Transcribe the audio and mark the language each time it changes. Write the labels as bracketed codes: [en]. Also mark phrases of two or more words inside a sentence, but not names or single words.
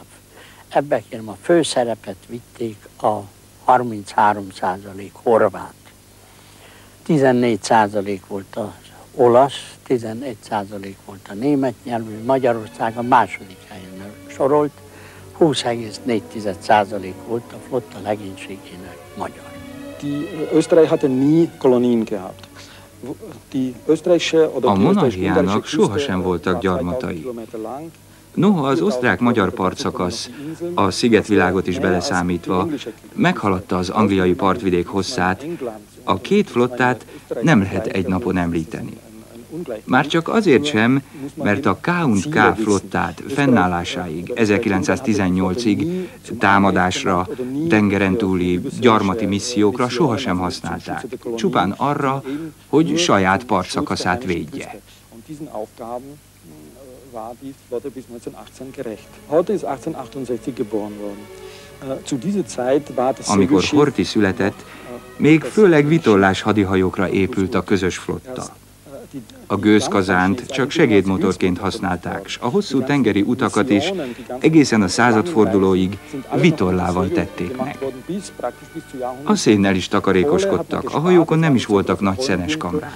[hu] Ebben kérem a főszerepet vitték a 33% horvát. 14% volt az olasz, 11% volt a német nyelvű, Magyarország a 2. helyen sorolt, 20,4% volt a flotta legénységének magyar. [de] Österreich hatte nie Kolonien gehabt. [hu] A monarchiának sohasem voltak gyarmatai. Noha az osztrák-magyar partszakasz, a szigetvilágot is beleszámítva, meghaladta az angliai partvidék hosszát, a 2 flottát nem lehet egy napon említeni. Már csak azért sem, mert a K&K flottát fennállásáig, 1918-ig támadásra, tengeren túli gyarmati missziókra sohasem használták. Csupán arra, hogy saját partszakaszát védje. [de] War die Flotte bis 1918 gerecht. Horthy ist 1868 geboren worden. Zu dieser Zeit war das [hu] Amikor Horthy született, még főleg vitorlás hadihajókra épült a közös flotta. A gőzkazánt csak segédmotorként használták, s a hosszú tengeri utakat is egészen a századfordulóig vitorlával tették meg. A szénnel is takarékoskodtak, a hajókon nem is voltak nagy szenes kamrák.